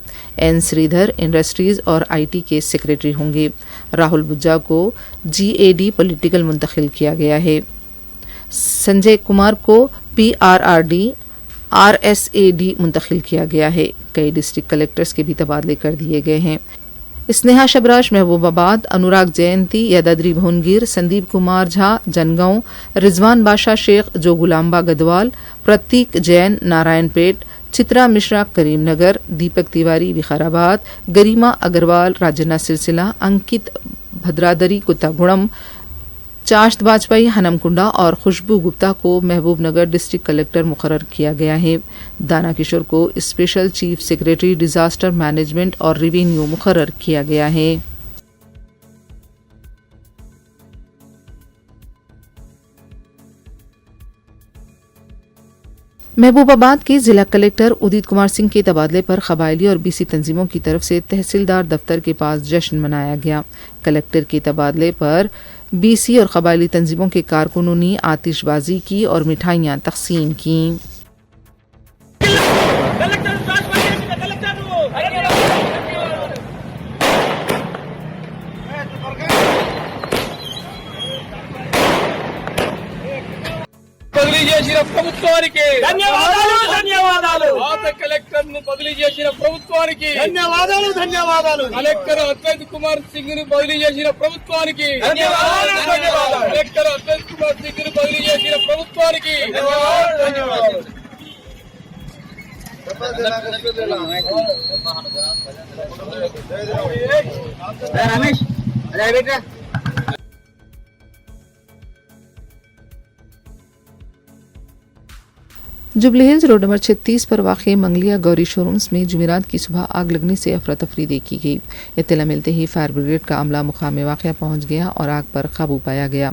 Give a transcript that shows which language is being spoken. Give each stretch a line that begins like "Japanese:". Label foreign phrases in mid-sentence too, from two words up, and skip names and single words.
Urdu: سریدھر انڈسٹریز اور IT کے سیکریٹری ہوں گے۔ راہل بجا کو GAD پولیٹیکل منتقل کیا گیا ہے۔ سنجے کمار کو PRRD RSAD منتقل کیا گیا ہے۔ کئی
English: district collectors
Urdu: کے بھی تبادلے کر دیے گئے ہیں۔ اسنیہا شبراش محبوب آباد، انوراگ جینتی یدادری بھونگیر، سندیپ کمار جھا جنگاؤں، رضوان بادشاہ شیخ جو گلامبا گدوال، پرتیک جین نارائن پیٹ، چترا مشرا کریم نگر، دیپک تیواری وقارآباد، گریما اگروال راجنا سلسلہ، انکت بھدرادری کتا گڑم، چاشت باجپئی ہنم کنڈا اور خوشبو گپتا کو محبوب نگر
English: district collector
Urdu: مقرر کیا گیا ہے۔ دانا کشور کو
English: special chief secretary disaster management
Urdu: اور ریونیو مقرر کیا گیا ہے۔ محبوب آباد کے ضلع کلیکٹر ادیت کمار سنگھ کے تبادلے پر قبائلی اور BC تنظیموں کی طرف سے تحصیلدار دفتر کے پاس جشن منایا گیا۔ کلیکٹر کے تبادلے پر BC اور قبائلی تنظیموں کے کارکنوں نے آتش بازی کی اور مٹھائیاں تقسیم کیں۔
Telugu: బదిలీ చేసిన ప్రభుత్వానికి ధన్యవాదాలు కలెక్టర్ ను బదిలీ చేసిన ప్రభుత్వానికి ధన్యవాదాలు కలెక్టర్ అద్వైత్ కుమార్ సింగ్ ను బదిలీ చేసిన ప్రభుత్వానికి ధన్యవాదాలు కలెక్టర్ అద్వైత్ కుమార్ సింగ్ ను బదిలీ చేసిన ప్రభుత్వానికి ధన్యవాదాలు రమేష్ అదే బేటా
Urdu: جبلی ہلز روڈ نمبر 36 پر واقع منگلیا گوری شو رومز میں جمعرات کی صبح آگ لگنے سے افراتفری دیکھی گئی۔ اطلاع ملتے ہی فائر بریگیڈ کا عملہ مقام واقعہ پہنچ گیا اور آگ پر قابو پایا گیا۔